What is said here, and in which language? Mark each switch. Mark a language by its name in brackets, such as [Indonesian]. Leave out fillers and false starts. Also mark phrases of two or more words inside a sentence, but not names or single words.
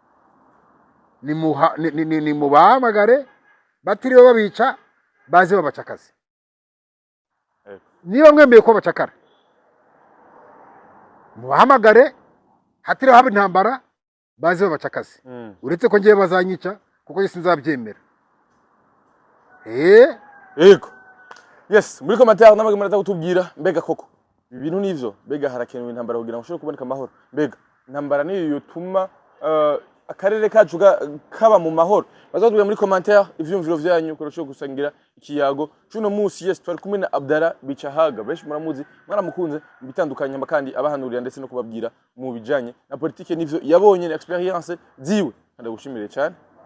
[Kinyarwanda] ni mubahamagare batiriwe babica baze babacakaze niba mwemeye ko abacakara mubahamagare hatiriwe haba intambara baze babacakaze uretse ko ngiye bazanyica kuko yesi nzabyemera [Rundi] yego yes muri commentaire n'amagambo natagutubwira mbega koko ibintu nivyo mbega harakenewe intambara kugira ngo ushobore kuboneka amahoro mbega intambara niyo yotuma akarere kacu kaba mu mahoro bazatubwira muri commentaire ivyumviro vyanyu ko rashobora gusangira ikiyago cuno munsi yes twari kumwe na Abdallah Bicahaga benshi muramuzi mwaramukunze bitandukanye kandi abahanurira ndetse no kubabwira mu bijanye na politique nivyo yabonye na experience ziwe ndagushimire cyane